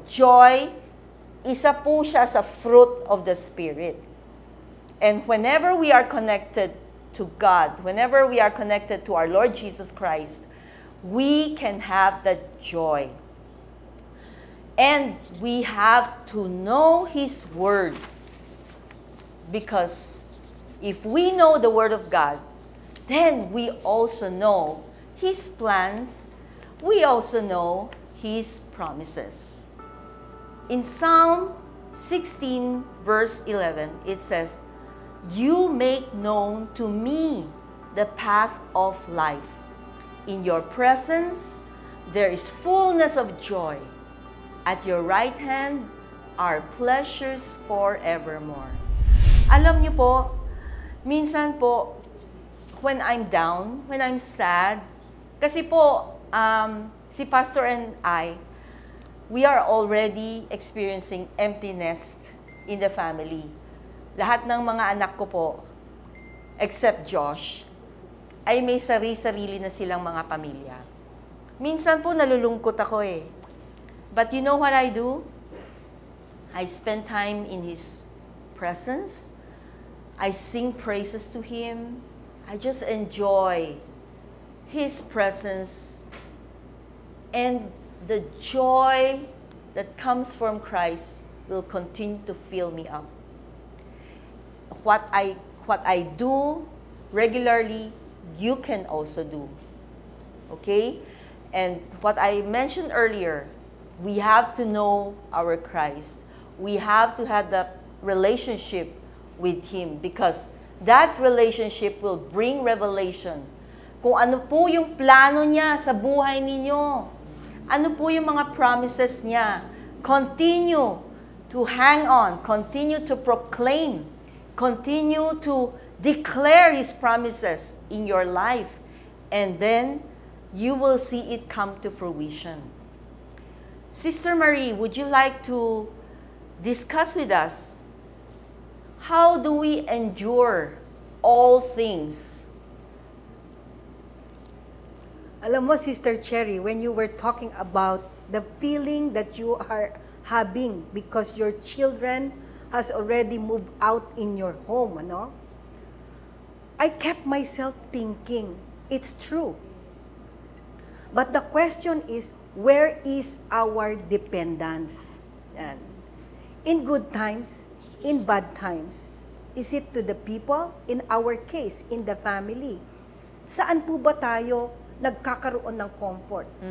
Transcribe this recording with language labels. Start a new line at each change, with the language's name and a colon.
Filipino: Joy, isa po siya sa
English: fruit of the Spirit. And whenever we are connected to God, whenever we are connected to our Lord Jesus Christ, we can have that joy. And we have to know His Word. Because if we know the Word of God, then we also know His plans. We also know His promises. In Psalm 16, verse 11, it says, "You make known to me the path of life. In your presence, there is fullness of joy. At your right hand are pleasures forevermore."
Filipino: Alam niyo po, minsan po,
English: when I'm down, when I'm sad,
Filipino: kasi po, si
English: Pastor and I, we are already experiencing empty nest in the family.
Filipino: Lahat ng mga anak ko po, except Josh, ay may sarili-sarili na silang mga pamilya. Minsan po nalulungkot ako eh.
English: But you know what I do? I spend time in His presence. I sing praises to Him. I just enjoy His presence. And the joy that comes from Christ will continue to fill me up. What I do regularly, you can also do. Okay? And what I mentioned earlier, we have to know our Christ. We have to have that relationship with Him because that relationship will bring revelation.
Filipino: Kung ano po yung plano niya sa buhay ninyo. Ano po yung mga promises niya.
English: Continue to hang on. Continue to proclaim. Continue to declare His promises in your life. And then, you will see it come to fruition. Sister Marie, would you like to discuss with us how do we endure all things?
Filipino: Alam mo,
English: Sister Cherry, when you were talking about the feeling that you are having because your children has already moved out in your home,
Filipino: ano?
English: I kept myself thinking, it's true. But the question is, where is our dependence? Yan. In good times, in bad times, is it to the people? In our case, in the family.
Filipino: Saan po ba tayo nagkakaroon ng comfort?